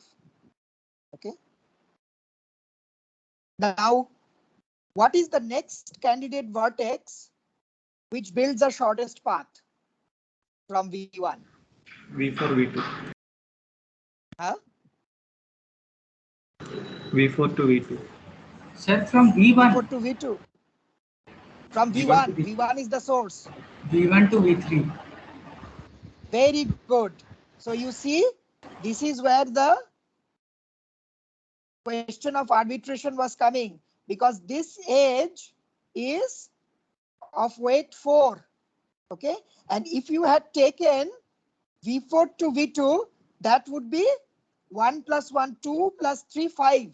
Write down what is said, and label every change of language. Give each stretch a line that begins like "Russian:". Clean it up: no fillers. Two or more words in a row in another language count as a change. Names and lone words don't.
English: Okay. Now, what is the next candidate vertex which builds the shortest path from V1? V4, V2. Huh? V4 to V2. Sir, from V1, V4 to V2. From V1 to V1, V1 is the source. V1 to V3. Very good. So you see, this is where the question of arbitration was coming, because this edge is of weight 4. Okay. And if you had taken V4 to V2, that would be 1 plus 1, 2 plus 3, 5.